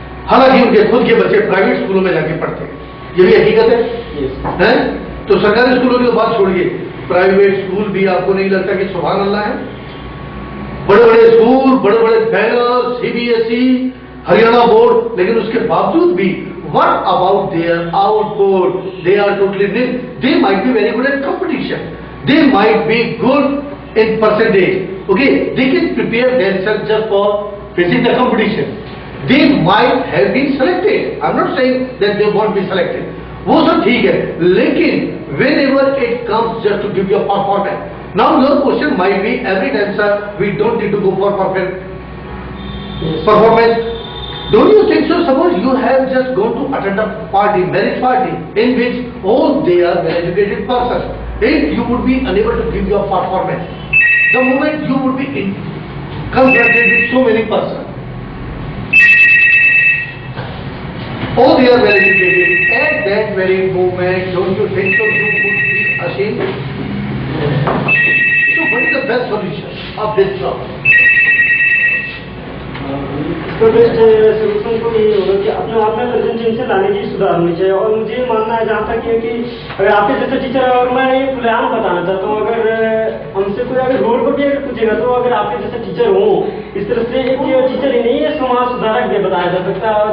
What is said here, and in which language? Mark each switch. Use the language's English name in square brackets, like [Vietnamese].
[Hindi] हालांकि उनके खुद के बच्चे प्राइवेट स्कूलों में जाके पढ़ते हैं, ये भी हकीकत है। हैं? तो सरकारी स्कूलों की तो बात छोड़िए, प्राइवेट स्कूल भी आपको नहीं लगता कि सुभान अल्लाह है? बड़े बड़े स्कूल, बड़े बड़े बैनर, सीबीएसई, हरियाणा बोर्ड, लेकिन उसके बावजूद भी [English] what about their output? They are totally nil. They might be very good at competition. They might be good in percentage. Okay, they can prepare themselves just for facing the competition. They might have been selected. I'm not saying that they won't be selected. [Hindi] वो सब ठीक है, लेकिन [English] whenever it comes just to give your performance. Now your question might be every time, sir, we don't need to go for performance. Don't you think so? Suppose you have just gone to attend a party, marriage party, in which all they are well-educated persons. If you would be unable to give your performance, the moment you would be confronted with so many persons, Oh, they are well educated. At that very moment, don't you think so? You would be ashamed. So, what is the best solution of this problem? [Hindi] इसका best solution तो यही होगा कि अपने आप में presentation लाने की सुधार होनी चाहिए। और मुझे ये मानना है जहाँ तक ये कि अगर आपके जैसा टीचर है, और मैं ये खुलेआम बताना चाहता हूँ, अगर हमसे कोई अगर रोड पर भी अगर पूछेगा तो अगर आपके जैसा टीचर हो, इस तरह से एक टीचर ही नहीं है, समाज सुधारक भी बताया जा सकता है।